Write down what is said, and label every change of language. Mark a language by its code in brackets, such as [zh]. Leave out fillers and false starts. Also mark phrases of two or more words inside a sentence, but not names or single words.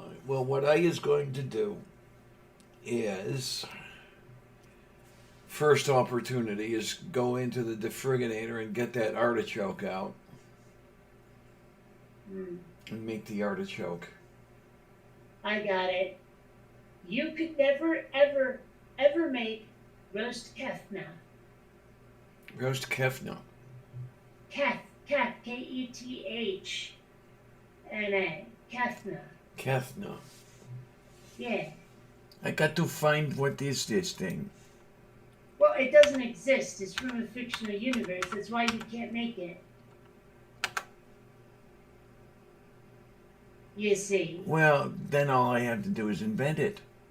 [en] Well, what I is going to do is first opportunity is go into the defriginator and get that artichoke out Hmm, and make the artichoke. I got it. You could never, ever, ever make roast kefna. Roast kefna. Kethna. Kefna. Kefna. Yeah. I got to find what is this thing. Well, it doesn't exist. It's from a fictional universe. That's why you can't make it. You see. Well, then all I have to do is invent it.